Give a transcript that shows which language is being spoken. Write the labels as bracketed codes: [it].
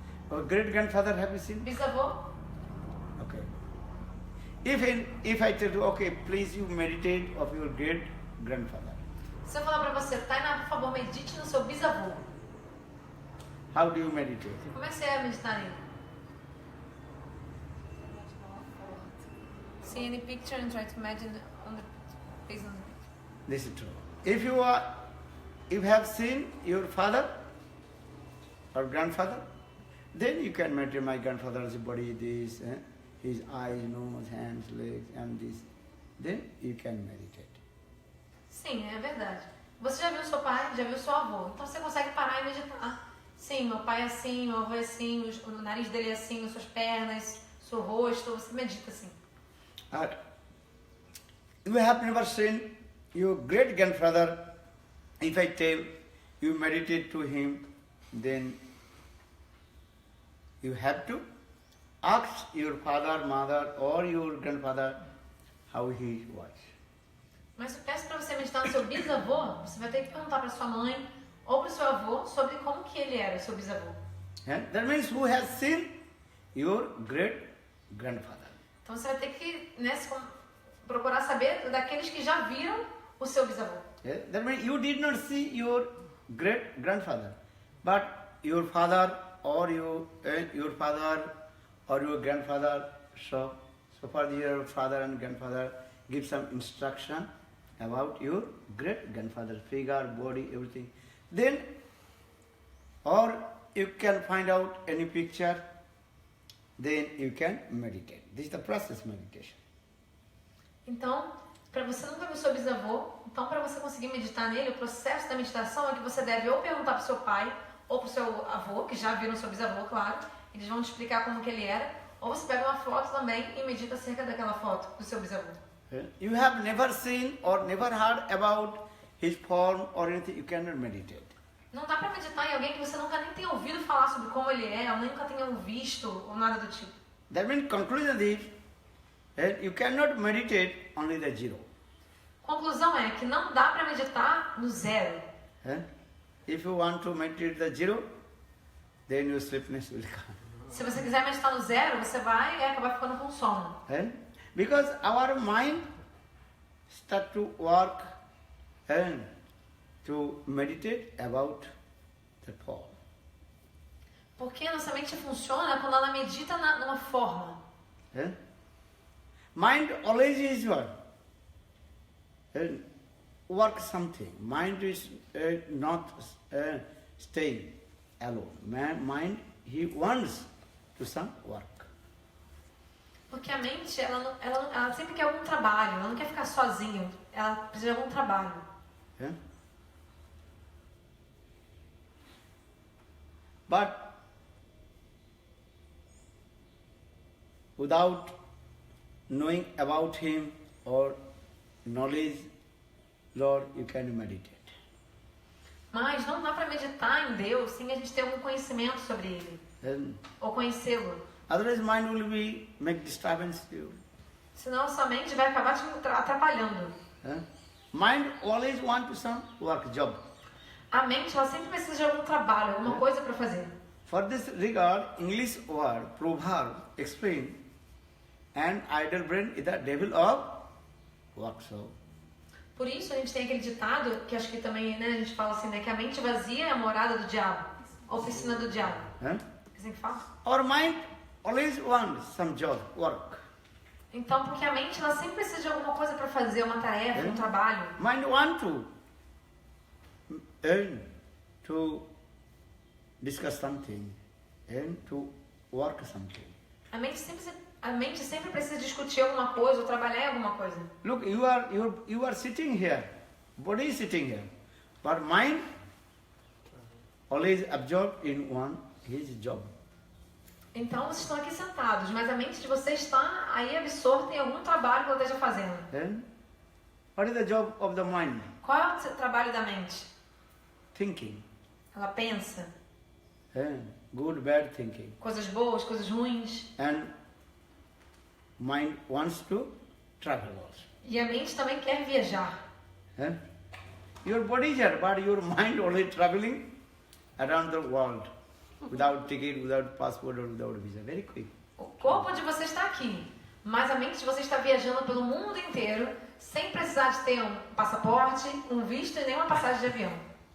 [en] Or great grandfather, have you seen? [pt] Bisavô? [en] Okay. If I tell you, okay, please you meditate of your great grandfather. [pt] Se eu falar para você, Tainá, por favor, medite no seu bisavô. [en] How do you meditate? [pt] Como é que você ia meditar nele? [en] See any picture and try to imagine based on the picture. This is true. If you have seen your father or grandfather, then you can meditate. My grandfather's body, this, his eyes, nose, hands, legs, and this. Then you can meditate. [pt] Sim, é verdade. Você já viu seu pai, já viu seu avô. Então você consegue parar e meditar. Sim, meu pai é assim, meu avô é assim, o nariz dele é assim, as suas pernas, seu rosto. Você medita assim. [en] You have never seen your great grandfather. If I tell you meditate to him, then you have to ask your father, mother, or your grandfather how he was. [pt] Mas eu peço para você meditar no seu bisavô, você vai ter que perguntar para sua mãe ou para o seu avô sobre como que ele era, o seu bisavô. [en] That means who has seen your great grandfather. [pt] Então você vai ter que procurar saber daqueles que já viram o seu bisavô. [en] That means you did not see your great grandfather, but your father or your father or your grandfather. So far your father and grandfather give some instruction about your great grandfather, figure, body, everything. Then, or you can find out any picture, then you can meditate. This is the process meditation. [pt] Então, para você nunca ver o seu bisavô, então para você conseguir meditar nele, o processo da meditação é que você deve ou perguntar para o seu pai ou para o seu avô, que já viram o seu bisavô, claro, eles vão te explicar como que ele era, ou você pega uma foto também e medita acerca daquela foto do seu bisavô. [en] You have never seen or never heard about his form or anything, you cannot meditate. [pt] Não dá para meditar em alguém que você nunca nem tenha ouvido falar sobre como ele é, ou nem nunca tenha visto, ou nada do tipo. [en] That means conclusion is that you cannot meditate only the zero. [pt] Conclusão é que não dá para meditar no zero. [en] Eh? If you want to meditate the zero, then your sleepiness will come. [pt] Se você quiser meditar no zero, você vai acabar ficando com sono. Eh? [en] Because our mind start to work and to meditate about the fall. [pt] Porque nossa mente funciona quando ela medita numa forma. [en] Eh? Mind always is what? Work something. Mind is not staying alone. Mind, he wants to some work. [pt] Porque a mente, ela sempre quer algum trabalho, ela não quer ficar sozinha, ela precisa de algum trabalho. [en] Yeah? But without knowing about him or knowledge, Lord, you can meditate. [pt] Mas não dá para meditar em Deus sem a gente ter algum conhecimento sobre Ele, [en] Then, [pt] ou conhecê-lo. [en] otherwise mind will be make disturbance to you. [pt] Senão a sua mente vai acabar te atrapalhando. Eh? [en] Mind always want to some work, job. [pt] A mente, ela sempre precisa de algum trabalho, alguma coisa para fazer. [en] For this regard, English word, proverb, explain, an idle brain is the devil of work. So, [pt] Por isso a gente tem aquele ditado, que acho que também, né, a gente fala assim, né, que a mente vazia é a morada do diabo, a oficina do diabo. eh? Assim que fala? [en] Our mind always wants some job, work. [pt] Então, porque a mente, ela sempre precisa de alguma coisa para fazer, uma tarefa, um trabalho. [en] Mind want to earn, to discuss something, and to work something. [pt] A mente sempre precisa discutir alguma coisa ou trabalhar em alguma coisa. [en] Look, you are sitting here, body is sitting here, but mind always absorbed in his job. [pt] Então, vocês estão aqui sentados, mas a mente de vocês está aí absorta em algum trabalho que ela esteja fazendo. [en] Then, what is the job of the mind? [pt] Qual é o trabalho da mente? [en] Thinking. [pt] Ela pensa [en] Good, bad thinking. [pt] coisas boas, coisas ruins. [en] And mind wants to travel also. [pt] E a mente também quer viajar. [en] Your body is here, but your mind only traveling around the world without ticket, without passport or without visa. Very quick. [pt] O corpo de você está aqui, mas a mente de você está viajando pelo mundo inteiro sem precisar de ter um passaporte, um visto e nenhuma passagem de avião.